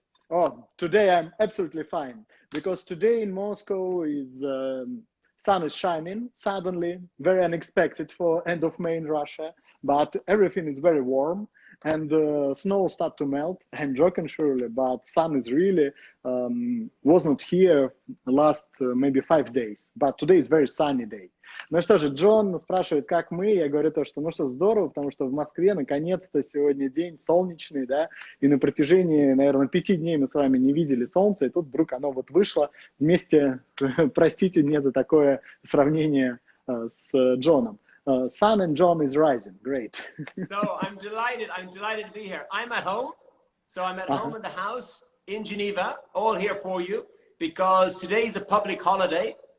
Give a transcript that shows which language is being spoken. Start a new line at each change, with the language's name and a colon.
English: Oh, today I'm absolutely fine. Because today in Moscow is sun is shining suddenly, very unexpected for end of May in Russia. But everything is very warm. And snow start to melt. I'm joking surely, but sun is really was not here last maybe 5 days. But today is very sunny day.
Russian: Ну что же, Джон спрашивает, как мы. Я говорю то, что ну что, здорово, потому что в Москве наконец-то сегодня день солнечный, да, и на протяжении, наверное, 5 дней мы с вами не видели солнца, и тут вдруг оно вот вышло вместе, простите мне за такое сравнение с Джоном.
English: Sun and John is rising. Great. So I'm delighted to be here. I'm at home. So I'm at home in the house in Geneva, all here for you, because today's a public holiday.